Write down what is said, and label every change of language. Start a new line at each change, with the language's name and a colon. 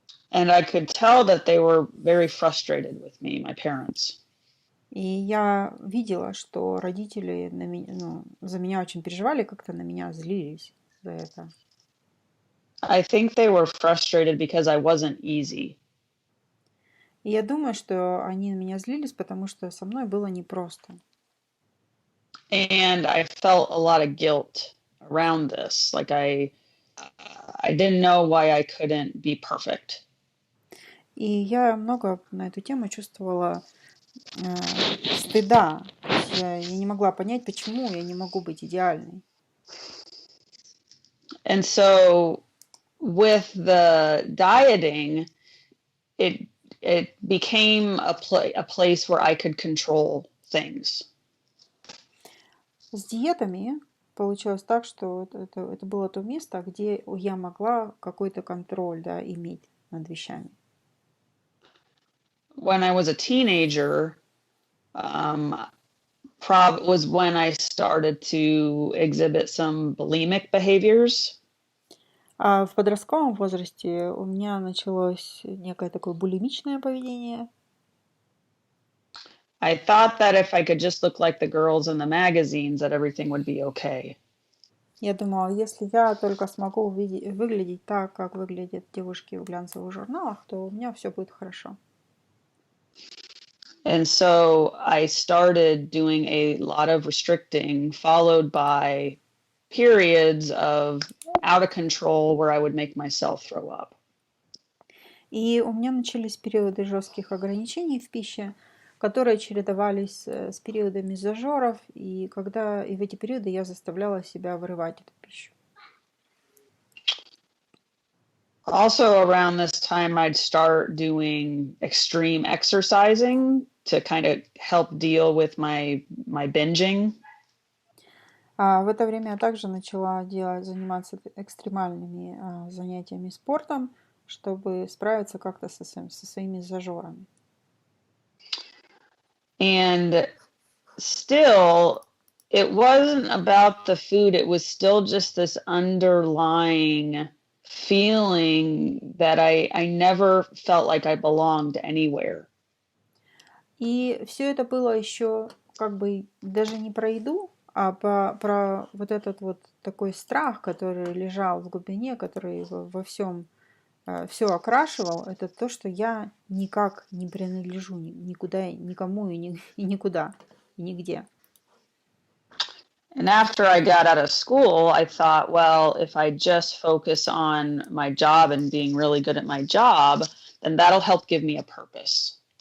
English: And I could tell that they were very frustrated with me, my parents.
Russian: И я видела, что родители за меня очень переживали, как-то на меня злились за это.
English: I think they were frustrated because I wasn't easy.
Russian: И я думаю, что они на меня злились, потому что со мной было непросто.
English: And I felt a lot of guilt around this. Like I didn't know why I couldn't be perfect.
Russian: И я много на эту тему чувствовала стыда. Я не могла понять, почему я не могу быть идеальной.
English: And so with the dieting, it became a place where I could control things.
Russian: С диетами получилось так, что это было то место, где я могла какой-то контроль, да, иметь над вещами.
English: When I was a teenager, was when I started to exhibit some bulimic behaviors.
Russian: А в подростковом возрасте у меня началось некое такое булимичное поведение.
English: I thought that if I could just look like the girls in the magazines, that everything would be okay.
Russian: Я думала, если я только смогу выглядеть так, как выглядят девушки в глянцевых журналах, то у меня все будет хорошо.
English: And so I started doing a lot of restricting, followed by periods of out of control where I would make myself throw up.
Russian: И у меня начались периоды жестких ограничений в пище, которые чередовались с периодами зажоров, и в эти периоды я заставляла себя вырывать эту пищу.
English: Also around this time, I'd start doing extreme exercising to kind of help deal with my binging.
Russian: А в это время я также начала заниматься экстремальными занятиями спортом, чтобы справиться как-то со своими зажорами.
English: And still, it wasn't about the food. It was still just this underlying feeling that I never felt like I belonged anywhere.
Russian: И все это было еще как бы даже не про еду, а про вот этот вот такой страх, который лежал в глубине, который во всем все окрашивал. Это то, что я никак не принадлежу никуда, никому и никуда, и нигде.
English: And after I got out of school, I thought, well, if I just focus on my job and being really good at my job, then that'll help give me a purpose.